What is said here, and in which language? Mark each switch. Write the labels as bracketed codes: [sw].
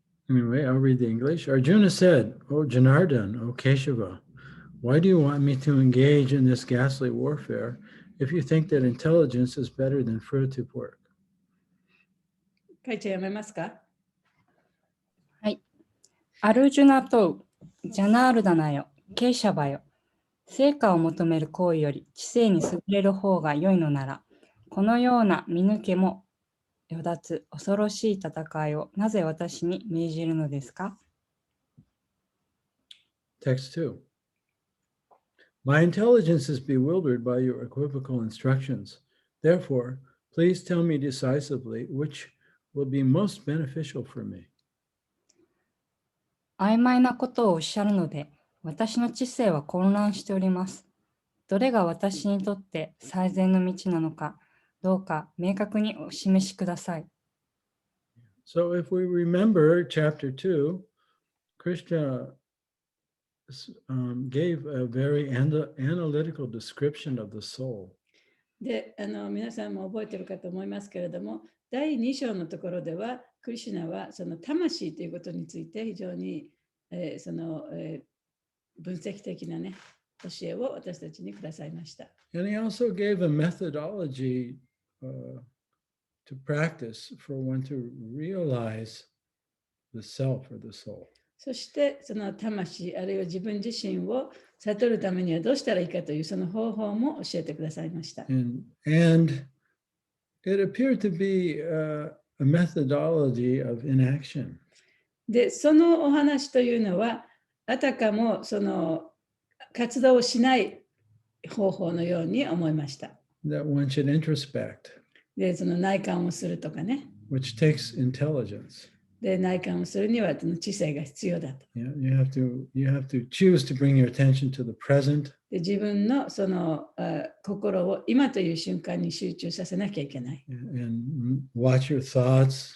[en] Anyway, I'll read the English. Arjuna said, O Janardhan, O Keshava, why do you want me to engage in this ghastly warfare if you think that intelligence is better than fruitive work? [ja] 書いちゃやめますか？はい。アルジュナとジャナールダナよ、ケイシャバよ。成果を求める行為より知性に優れる方が良いのなら、このような見抜けもよだつ恐ろしい戦いをなぜ私に命じるのですか？ [en] Text 2. My intelligence is bewildered by your equivocal instructions. Therefore, please tell me decisively which will be most beneficial for me. [ja] 曖昧なことをおっしゃるので、私の知性は混乱しております。どれが私にとって最善の道なのか、どうか明確にお示しください。 [en] So, if we remember chapter 2, Krishna gave a very analytical description of the soul. [ja] で、皆さんも覚えているかと思いますけれども、第2章のところでは、クリシュナはその魂ということについて非常に、分析的なね、教えを私たちにくださいました。 [en] And he also gave a methodology to practice for one to realize the self or the soul. [ja] そしてその魂あるいは自分自身を悟るためにはどうしたらいいかというその方法も教えてくださいました。 [en] And it appeared to be a methodology of inaction. [ja] で、そのお話というのは、あたかもその活動をしない方法のように思いました。 [en] That one should introspect. [ja] で、その内観をするとかね。 [en] Which takes intelligence. [ja] で、内観をするにはその知性が必要だと。 [en] Yeah, you have to choose to bring your attention to the present. [ja] で、自分のその心を今という瞬間に集中させなきゃいけない。 [en] And watch your thoughts.